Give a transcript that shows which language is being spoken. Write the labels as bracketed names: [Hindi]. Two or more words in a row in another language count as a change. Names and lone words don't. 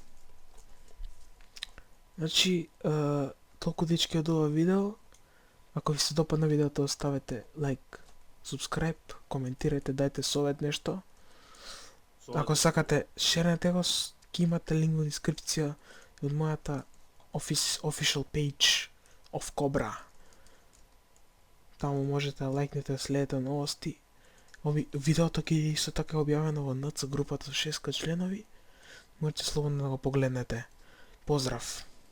[Macedonian] Значи, толку дечки од ова видео. Ако ви се допадна видеото, оставете лайк, subscribe, коментирајте, дајте совет нешто. Ако сакате, шернете го, ќе имате линк во дескрипција од мојата [English] official page of Cobra. [Macedonian] Таму можете да лајкнете, следете новости. Видеото ќе е исто така објавено во НЦ групата со 6 членови. Можете слободно да го погледнете. Поздрав!